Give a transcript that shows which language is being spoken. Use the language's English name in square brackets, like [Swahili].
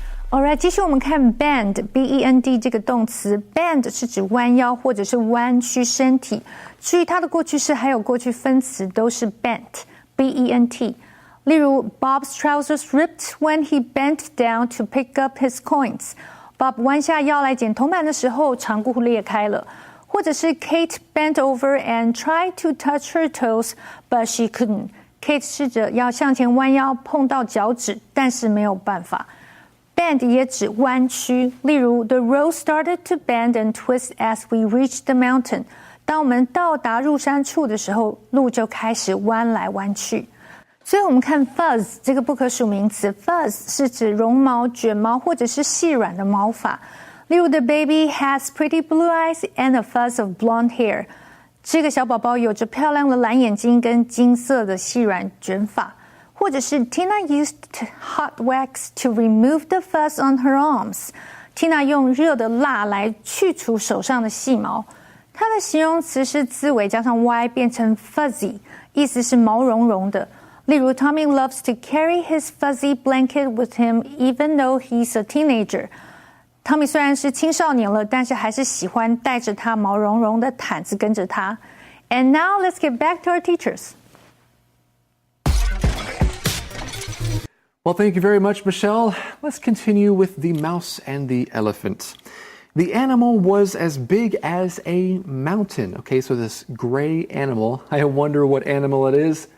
[Chinese] Alright， 继续我们看 bend B-E-N-D 这个动词 ，bend 是指弯腰或者是弯曲身体。注意它的过去式还有过去分词都是 bent B-E-N-T。例如 [English] Bob's trousers ripped when he bent down to pick up his coins. [Chinese] Bob 弯下腰来捡铜板的时候，长裤裂开了。或者是 [English] Kate bent over and tried to touch her toes, but she couldn't. [Chinese] Kate 试着要向前弯腰碰到脚趾，但是没有办法。 [English] Bend [Chinese] 也指弯曲，例如 [English] The road started to bend and twist as we reached the mountain. [Chinese] 当我们到达入山处的时候，路就开始弯来弯去。所以我们看 fuzz 这个不可数名词 ，fuzz 是指绒毛、卷毛或者是细软的毛发。例如 [English] The baby has pretty blue eyes and a fuzz of blonde hair. [Chinese] 这个小宝宝有着漂亮的蓝眼睛跟金色的细软卷发。或者是 [English] Tina used hot wax to remove the fuzz on her arms. [Chinese] Tina 用热的蜡来去除手上的细毛。它的形容词是字尾加上 y 变成 fuzzy， 意思是毛茸茸的。例如 [English] Tommy loves to carry his fuzzy blanket with him even though he's a teenager. [Chinese] Tommy 虽然是青少年了，但是还是喜欢带着他毛茸茸的毯子跟着他。 [English] And now let's get back to our teachers. Well, thank you very much, Michelle. Let's continue with the mouse and the elephant. The animal was as big as a mountain. Okay, so this gray animal, I wonder what animal it is.